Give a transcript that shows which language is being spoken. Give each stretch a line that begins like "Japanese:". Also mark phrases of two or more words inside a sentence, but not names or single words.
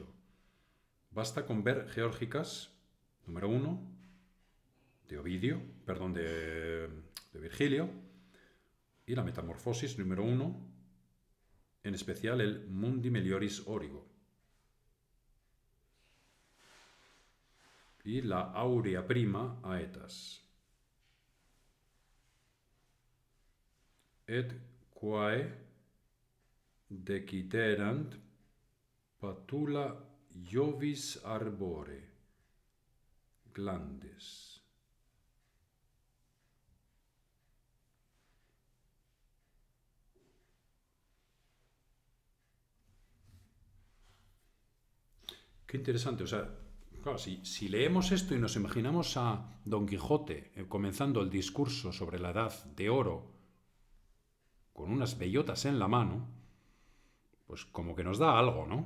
Spanish: Basta con ver Geórgicas, número 1, de Virgilio, y la Metamorfosis, número 1, en especial el
Latin: Mundi Melioris Origo.
Spanish: Y la
Latin: Aurea Prima Aetas. Et quae deciterant patula Jovis arbore glandes.
Spanish: Qué interesante, o sea, claro, si leemos esto y nos imaginamos a Don Quijote comenzando el discurso sobre la Edad de Oro con unas bellotas en la mano, pues como que nos da algo, ¿no?